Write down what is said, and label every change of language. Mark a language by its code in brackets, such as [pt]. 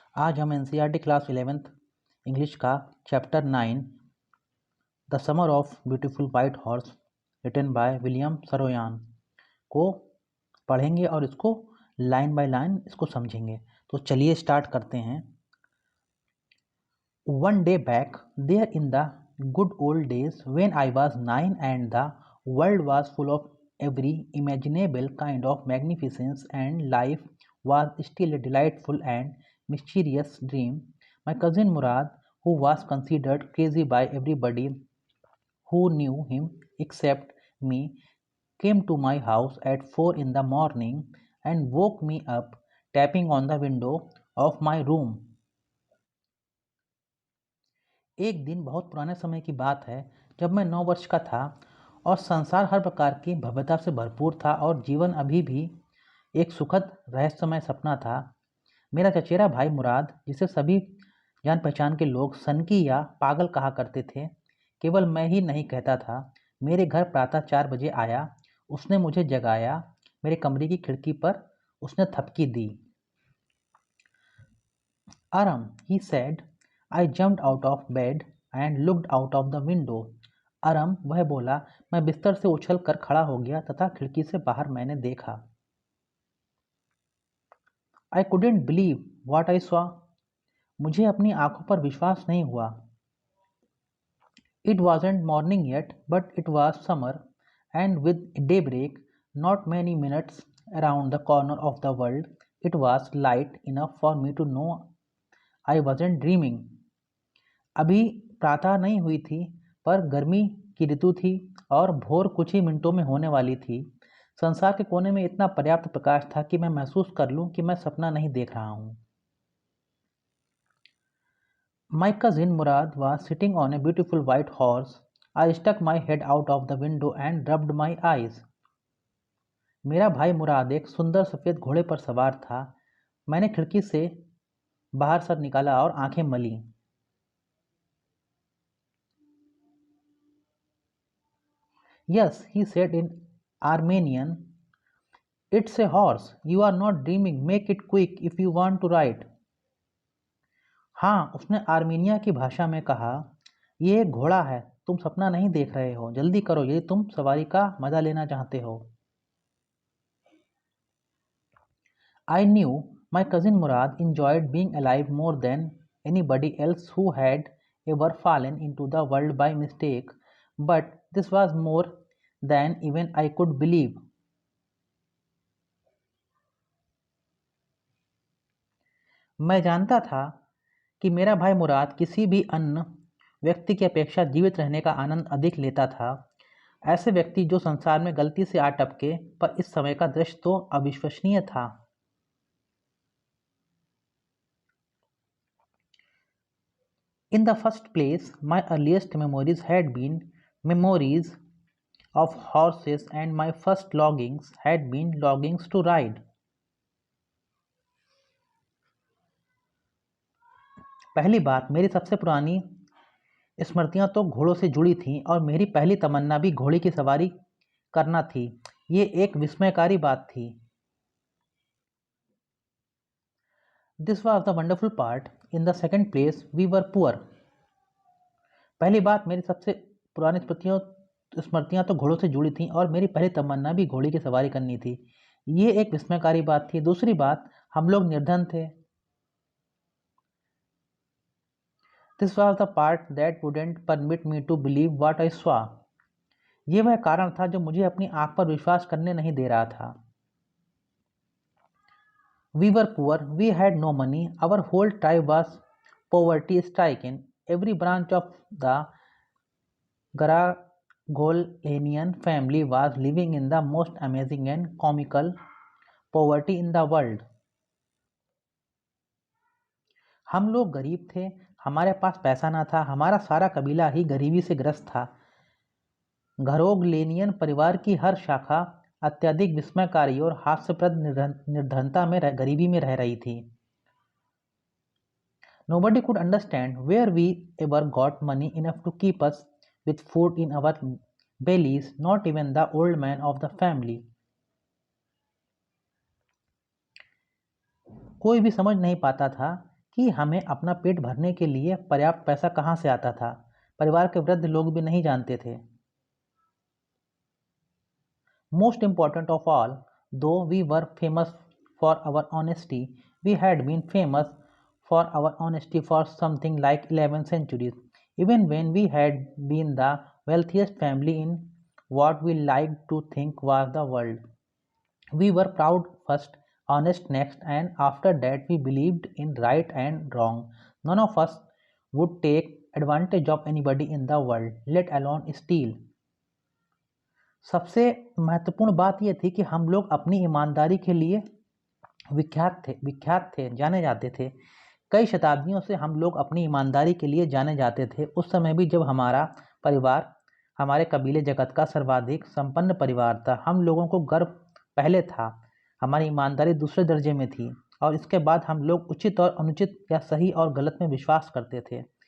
[hi] आज हम NCERT class 11th English का chapter 9 the summer of beautiful white horse [en] written by [hi] William सरोयान को पढ़ेंगे और इसको [en] line by line [hi] इसको समझेंगे। तो चलिए स्टार्ट करते हैं। [en] One day back, there in the good old days when I was 9 and the world was full of every imaginable kind of magnificence and life was still a delightful and mysterious dream, my cousin Murad, who was considered crazy by everybody who knew him except me, came to my house at 4 in the morning and woke me up tapping on the window of my room. [hi] एक दिन बहुत पुराने समय की बात है जब मैं 9 वर्ष का था और संसार हर प्रकार की भव्यता से भरपूर था और जीवन अभी भी एक सुखद रहस्यमय सपना था। मेरा चचेरा भाई मुराद, जिसे सभी जान पहचान के लोग सनकी या पागल कहा करते थे, केवल मैं ही नहीं कहता था, मेरे घर प्रातः 4 बजे आया। उसने मुझे जगाया। मेरे कमरे की खिड़की पर उसने थपकी दी। [en] Aram, he said. I jumped out of bed and looked out of the window. [hi] अरम, वह बोला। मैं बिस्तर से उछल कर खड़ा हो गया तथा खिड़की से बाहर मैंने देखा। [en] I couldn't believe what I saw. [hi] मुझे अपनी आंखों पर विश्वास नहीं हुआ। [en] It wasn't morning yet, but it was summer, and with daybreak, not many minutes around the corner of the world, it was light enough for me to know I wasn't dreaming. [hi] अभी प्रातः नहीं हुई थी, पर गर्मी की ऋतु थी और भोर कुछ ही मिनटों में होने वाली थी। संसार के कोने में इतना पर्याप्त प्रकाश था कि मैं महसूस कर लूं कि मैं सपना नहीं देख रहा हूं। [en] My cousin Murad was sitting on a beautiful white horse. I stuck my head out of the window and rubbed my eyes. [hi] मेरा भाई मुराद एक सुंदर सफेद घोड़े पर सवार था। मैंने खिड़की से बाहर सर निकाला और आंखें मली। [en] Yes, he said in Armenian. It's a horse. You are not dreaming. Make it quick if you want to ride. [hi] हाँ, उसने आर्मीनिया की भाषा में कहा, ये एक घोड़ा है, तुम सपना नहीं देख रहे हो, जल्दी करो यदि तुम सवारी का मजा लेना चाहते हो। [en] I knew my cousin Murad enjoyed being alive more than anybody else who had ever fallen into the world by mistake, but this was more than even I could believe. [hi] मैं जानता था कि मेरा भाई मुराद किसी भी अन्य व्यक्ति की अपेक्षा जीवित रहने का आनंद अधिक लेता था। ऐसे व्यक्ति जो संसार में गलती से आ टपके, पर इस समय का दृश्य तो अविश्वसनीय था। [en] In the first place, my earliest memories had been memories of horses and my first longings had been longings to ride. [hi] पहली बात, मेरी सबसे पुरानी स्मृतियां तो घोड़ों से जुड़ी थीं और मेरी पहली तमन्ना भी घोड़े की सवारी करना थी। ये एक विस्मयकारी बात थी। [en] This was the wonderful part. In the second place, we were poor. [hi] पहली बात, मेरी सबसे पुरानी स्मृतियां तो घोड़ों से जुड़ी थीं और मेरी पहली तमन्ना भी घोड़े की सवारी करनी थी। ये एक विस्मयकारी बात थी। दूसरी बात, हम लोग निर्धन थे। [en] This was the part that wouldn't permit me to believe what I saw. [hi] ये वह कारण था जो मुझे अपनी आंख पर विश्वास करने नहीं दे रहा था। [en] We were poor, we had no money, our whole tribe was poverty stricken. Every branch of the Garagolanian family was living in the most amazing and comical poverty in the world. [hi] हम लोग गरीब थे, हमारे पास पैसा ना था, हमारा सारा कबीला ही गरीबी से ग्रस्त था। घरोगलेनियन परिवार की हर शाखा अत्यधिक विस्मयकारी और हास्यप्रद निर्धनता में गरीबी में रह रही थी। [en] Nobody could understand where we ever got money enough to keep us with food in our bellies, not even the old man of the family. [hi] कोई भी समझ नहीं पाता था कि हमें अपना पेट भरने के लिए पर्याप्त पैसा कहाँ से आता था। परिवार के वृद्ध लोग भी नहीं जानते थे। [en] Most important of all, though we were famous for our honesty, we had been famous for our honesty for something like 11 centuries. Even when we had been the wealthiest family in what we liked to think was the world, we were proud first, honest next, and after that we believed in right and wrong. None of us would take advantage of anybody in the world, let alone steal. [hi] सबसे महत्वपूर्ण बात यह थी कि हम लोग अपनी ईमानदारी के लिए विख्यात थे, जाने जाते थे। कई शताब्दियों से हम लोग अपनी ईमानदारी के लिए जाने जाते थे। उस समय भी जब हमारा परिवार हमारे कबीले जगत का सर्वाधिक संपन्न परिवार था, हम लोगों को गर्व पहले था, हमारी ईमानदारी दूसरे दर्जे में थी, और इसके बाद हम लोग उचित और अनुचित या सही और गलत में विश्वास करते थे।